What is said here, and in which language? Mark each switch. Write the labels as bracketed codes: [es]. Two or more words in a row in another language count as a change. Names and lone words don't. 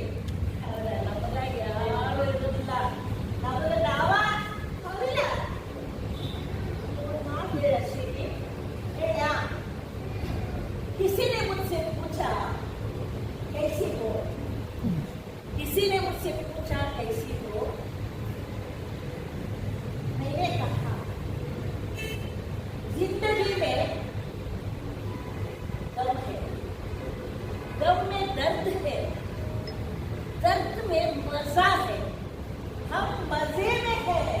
[kn] ಆದ್ರೆ ನಮಗಾಗಿ ಯಾರು ಇರುವುದಿಲ್ಲ. ನಮಗೆ ನಾವ ಹೌದಿಲ್ಲ. ಮಾತು ಹೇಳ ಶ್ರೀ ಹೇಳ, [hi] किसी ने मुझसे पूछा कैसी हो, किसी ने मुझसे पूछा कैसी हो, मैंने कहा जिंदगी में गम है, गम में दर्द है, दर्द में मजा है, हम मजे में है.